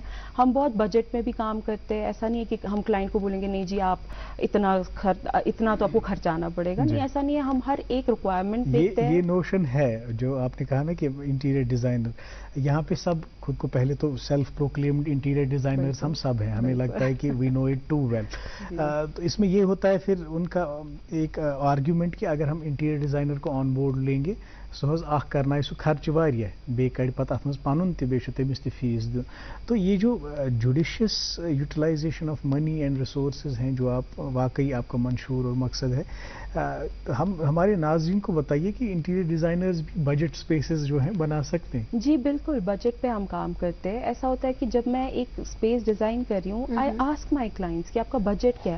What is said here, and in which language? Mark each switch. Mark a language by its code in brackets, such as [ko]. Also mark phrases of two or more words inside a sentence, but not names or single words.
[ur] ہم بہت بجٹ میں بھی کام کرتے ہیں, ایسا نہیں ہے کہ ہم کلائنٹ کو بولیں گے نہیں جی آپ اتنا تو آپ کو خرچانا پڑے گا, نہیں ایسا نہیں ہے. ہم ہر ایک ریکوائرمنٹ دیکھتے ہیں. یہ نوشن ہے جو آپ نے کہا نا کہ [en] interior designer, [ur] یہاں پہ سب خود کو پہلے تو [en] self proclaimed interior designers [ur] ہم سب ہیں, ہمیں لگتا ہے کہ [en] we we know it too well. [ur] تو اس میں یہ ہوتا ہے پھر ان کا ایک آرگیومنٹ کہ اگر ہم [en] interior designer [ur] کو [en] on board [ur] لیں گے [ks] سو اخ کرنا سو خرچ واریاہ بیٚیہِ کڑِ پتہٕ اتھ منٛز پنُن تہِ بیٚیہِ چھُ تٔمِس تہِ فیس دیُن. [ur] تو یہ جو [en] judicious utilization of money and resources [ur] ہیں جو آپ واقعی آپ کا منشور اور مقصد ہے, ہم ہمارے ناظرین کو بتائیے کہ [en] interior designers [ur] بھی [en] budget spaces [ur] جو ہیں بنا سکتے ہیں. جی بالکل, بجٹ پہ ہم کام کرتے ہیں. ایسا ہوتا ہے کہ جب میں ایک [en] space design [ur] کر رہی ہوں, [en] I ask my clients [ur] کہ آپ کا بجٹ کیا ہے.